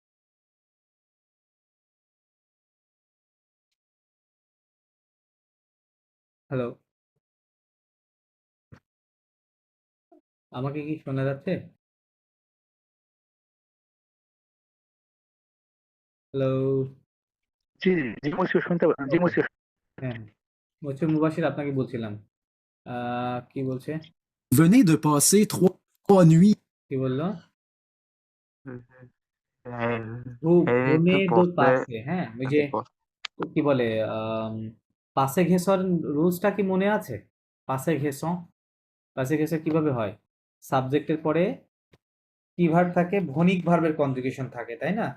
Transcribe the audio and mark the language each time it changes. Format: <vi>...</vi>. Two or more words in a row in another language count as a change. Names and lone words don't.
<bn>হ্যালো, আমাকে কি শোনা যাচ্ছে? হ্যালো, জি জি মুসিও শুনতে, জি মুসিও হ্যাঁ, মসজিদ মুবাশশির, আপনাকে বলছিলাম। কি বলছে?</bn> <fr>Venez de passer 3 nuits.</fr> <bn>কি বললো? এই ভুনে তো দো পড়তে পাসে, হ্যাঁ, ওই যে কি বলে, পাসে ঘেঁষর রুলসটা কি মনে আছে? পাসে ঘেঁষো, পাসে ঘেঁষো কিভাবে হয়? সাবজেক্টের পরে কি ভার্ব থাকে, ভনিক ভার্বের কনজুগেশন থাকে, তাই না?</bn>